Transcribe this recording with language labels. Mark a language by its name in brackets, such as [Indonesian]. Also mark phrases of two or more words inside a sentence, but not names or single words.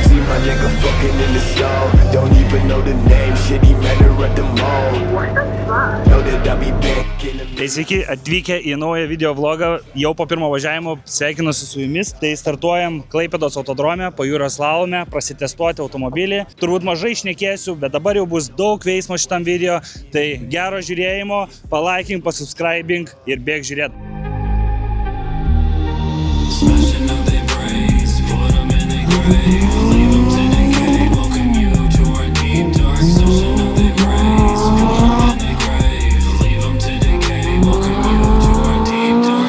[English] See my nigga fucking in the stall. Don't even know the name. Shit, he met her at the mall. Know that I be back in the... [Lithuanian] Tai sveiki atvykę į naują video vlogą. Jau po pirmo važiavimo sveikinuosi su jumis. Tai startuojam Klaipėdos autodrome, pajūrio slalome, prasitestuoti automobilį. Turbūt mažai šnekėsiu, bet dabar jau bus daug veiksmo šitam video. Tai gero žiūrėjimo, palaikink, pasubscribing ir bėk žiūrėti. [English] Smashing up their brains, put them in a grave, leave them to decay, welcome you to our deep dark. Smashing up their brains, put them in a grave, leave them to decay, welcome you to our deep dark.